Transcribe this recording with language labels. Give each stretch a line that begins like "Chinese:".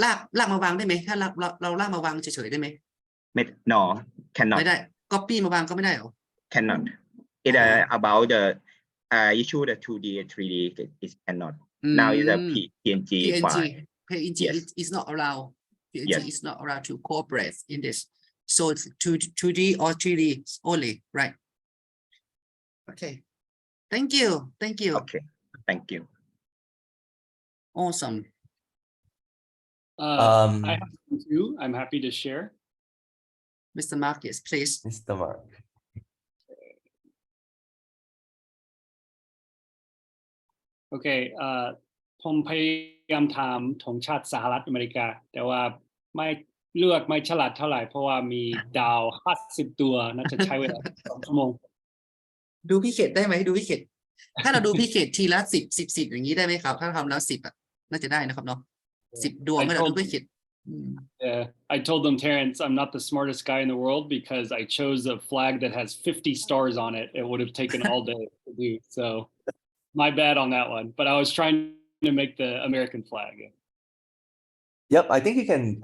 Thai: ลากมาวางได้ไหมถ้าเราลากมาวางเฉยๆได้ไหม
English: No,
Thai: ไม่
English: cannot,
Thai: ได้ copy มาวางก็ไม่ได้เหรอ
English: cannot. It about the issue the 2D and 3D it cannot. Now it's a PNG file. PNG Yes. is not allowed. PNG Yes. is not allowed to cooperate in this. So it's 2D or 3D only, right? Okay. Thank you. Okay, thank you. Awesome. I have one too. I'm happy to share. Mr. Marcus, please. Mr. Mark. Okay.
Thai: ผมพยายามทำธงชาติสหรัฐอเมริกาแต่ว่าไม่เลือกไม่ฉลาดเท่าไหร่เพราะว่ามีดาว50ตัวน่าจะใช้เวลา2 ชั่วโมง ดูพี่เขตได้ไหมดูพี่เขตถ้าเราดูพี่เขตทีละ10อย่างนี้ได้ไหมครับถ้าทำแล้ว10น่าจะได้นะครับเนาะ10 ดวงให้เราดูพี่เขต
English: Yeah, I told them, Terrence, I'm not the smartest guy in the world because I chose a flag that has 50 stars on it. It would have taken all day to do. So my bad on that one. But I was trying to make the American flag. Yep, I think you can.